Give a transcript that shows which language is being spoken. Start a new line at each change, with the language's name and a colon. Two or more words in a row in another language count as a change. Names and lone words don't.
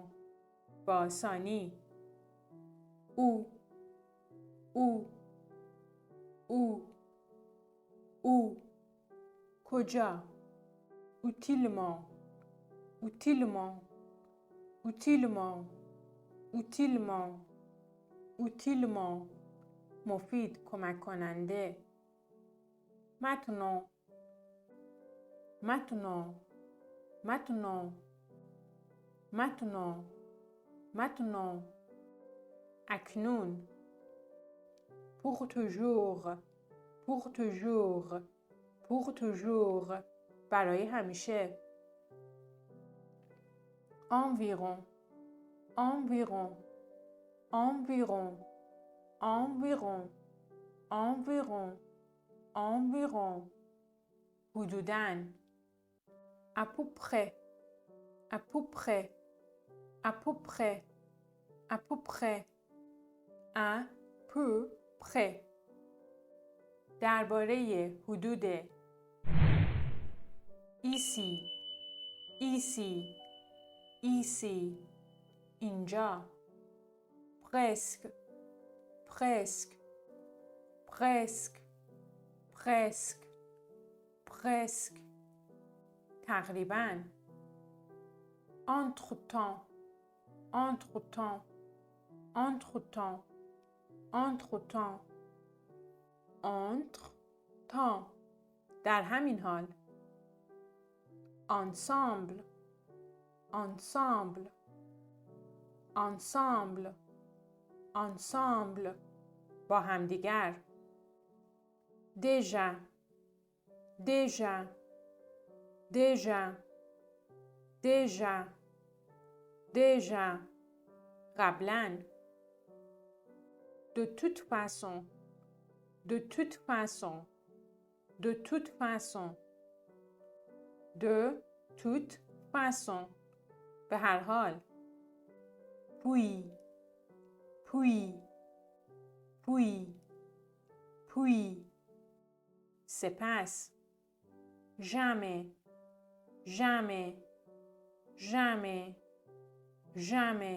Persian: با آسانی.
French: où, où, où, où.
Persian: کجا.
French: utilement, utilement, utilement, utilement, utilement.
Persian: مفید، کمک کننده.
French: maintenant, maintenant, maintenant, maintenant, maintenant.
Persian: اکنون.
French: pour toujours, pour toujours, pour toujours.
Persian: برای همیشه.
French: environ, environ, environ, environ, environ, environ.
Persian: حدوداً.
French: à peu près, à peu près, à peu près, à peu près, à peu près.
Persian: درباره حدود.
French: ici, ici, ici.
Persian: اینجا.
French: presque, presque, presque, presque, presque.
Persian: تقریباً.
French: entre-temps, entre-temps, entre-temps, entre-temps, entre-temps.
Persian: در همین حال.
French: ensemble, ensemble, ensemble, ensemble.
Persian: با همدیگر.
French: déjà, déjà, déjà, déjà, déjà.
Persian: قبلاً.
French: de toute façon, de toute façon, de toute façon, de toute façon.
Persian: به هر حال.
French: puis, puis, puis, puis.
Persian: سپس.
French: jamais, jamais, jamais, jamais.